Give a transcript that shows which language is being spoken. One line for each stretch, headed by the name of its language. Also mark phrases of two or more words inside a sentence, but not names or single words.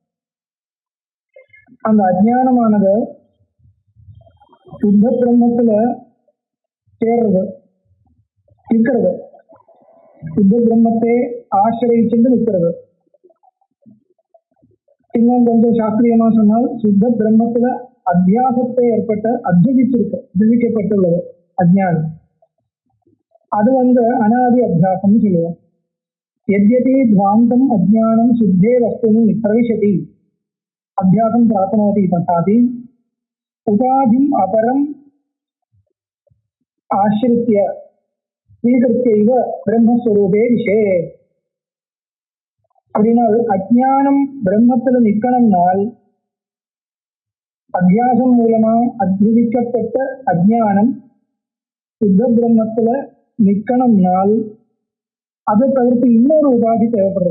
Tamil: அந்த அஜ்ஞானமானது சுத்த பிரம்மத்துல சேர்றது நிற்கிறது, சுத்த பிரம்மத்தை ஆசிரியிச்சுட்டு நிற்கிறது. இன்னும் கொஞ்சம் சாஸ்திரியமா சொன்னால் சுத்த பிரம்மத்துல அத்தியாசத்தை அத்தியசிக்கப்பட்டுள்ளது அஜ்ஞானம். அது அனாதி அத்தியாசம் சொல்லுவோம்.
Sanskrit: यद्यपि ध्वान्तं अज्ञानं शुद्धे वस्तुनि प्रविशति अभ्यासं प्राप्नोति तथापि उपाधिम् अपरम् आश्रित्य स्वीकृत्यैव ब्रह्मस्वरूपे विषे.
Tamil: அப்படினால் அஜ்ஞானம் பிரம்மத்துல நிற்கணும்னால் அத்தியாசம் மூலமா அத்தியசிக்கப்பட்ட அஜ்ஞானம் சுத்த பிரம்மத்துல நிற்கணும்னால் அதை தவிர்த்து இன்னொரு உபாதி தேவைப்படுறது.